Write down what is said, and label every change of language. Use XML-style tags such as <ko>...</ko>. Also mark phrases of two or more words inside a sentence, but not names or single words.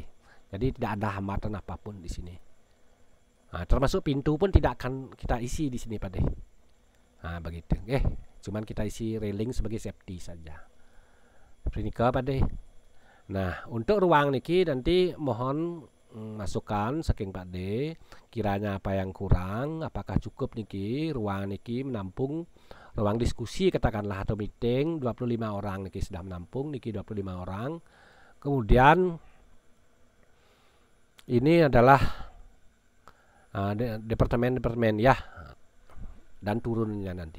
<id>Jadi tidak ada hambatan apapun di sini. Nah, termasuk pintu pun tidak akan kita isi di sini, Pak. Nah, begitu. Cuman kita isi railing sebagai safety saja. Seperti ini, Pak. Nah, untuk ruang niki nanti mohon masukan saking Pak D. Kiranya apa yang kurang, apakah cukup niki ruang niki menampung ruang diskusi katakanlah atau meeting 25 orang niki sudah menampung niki 25 orang. Kemudian ini adalah departemen ya dan turunnya nanti.</id>